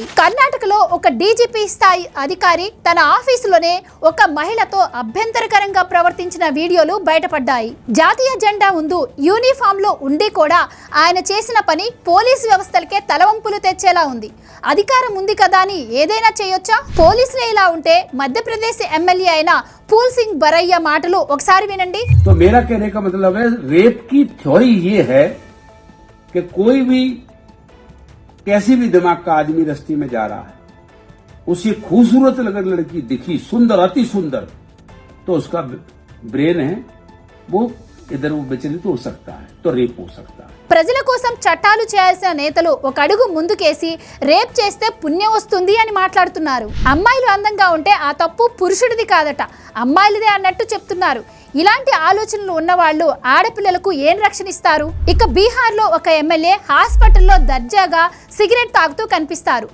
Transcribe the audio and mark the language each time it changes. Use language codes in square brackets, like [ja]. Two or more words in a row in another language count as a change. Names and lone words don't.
[te] కర్ణాటకలో ఒక డీజీపీ స్థాయి అధికారి తన ఆఫీసులోనే ఒక మహిళతో అభ్యంతరకరంగా ప్రవర్తించిన వీడియోలు బయటపడ్డాయి. జాతీయ జెండా ముందు యూనిఫామ్ లో ఉండి కూడా ఆయన చేసిన పని పోలీసు వ్యవస్థలకే తలవంపులు తెచ్చేలా ఉంది. అధికారం ఉంది కదా అని ఏదైనా చేయొచ్చా? పోలీసులే ఇలా ఉంటే మధ్యప్రదేశ్ ఎమ్మెల్యే అయిన फूल सिंह बरैया माटलू ఒకసారి వినండి. [hi] तो मेरा कहने का मतलब है रेप की थ्योरी ये है कि कोई भी कैसी भी दिमाग का आदमी रस्ते में जा रहा है, उसे खूबसूरत अगर लड़की दिखी, सुंदर, अति सुंदर, तो उसका ब्रेन है वो इधर वो विचलित हो सकता है, तो रेप हो सकता है. [te] ప్రజల కోసం చట్టాలు చేయాల్సిన నేతలు ఒక అడుగు ముందుకేసి రేప్ చేస్తే పుణ్యం వస్తుంది అని మాట్లాడుతున్నారు. అమ్మాయిలు అందంగా ఉంటే ఆ తప్పు పురుషుడిది కాదట, అమ్మాయిలదే అన్నట్టు చెప్తున్నారు. ఇలాంటి ఆలోచనలు ఉన్నవాళ్ళు ఆడపిల్లలకు ఏం రక్షణ ఇస్తారు? ఇక బీహార్లో ఒక ఎమ్మెల్యే హాస్పిటల్లో దర్జాగా సిగరెట్ తాగుతూ కనిపిస్తారు.